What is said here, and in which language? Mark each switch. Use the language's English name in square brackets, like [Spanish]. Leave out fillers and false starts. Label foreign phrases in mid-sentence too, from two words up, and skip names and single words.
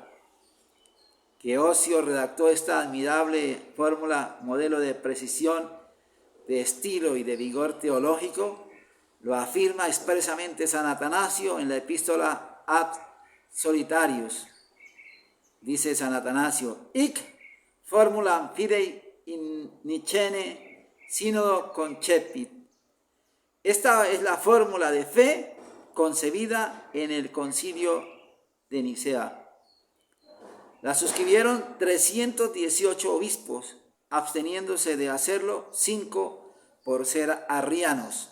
[Spanish] Que Ocio redactó esta admirable fórmula, modelo de precisión, de estilo y de vigor teológico, lo afirma expresamente San Atanasio en la epístola Ad Solitarius. Dice San Atanasio: [Latin] Hic formulam fidei in Nicene sínodo concepit. [Spanish] Esta es la fórmula de fe concebida en el Concilio de Nicea. La suscribieron 318 obispos, absteniéndose de hacerlo 5 por ser arrianos.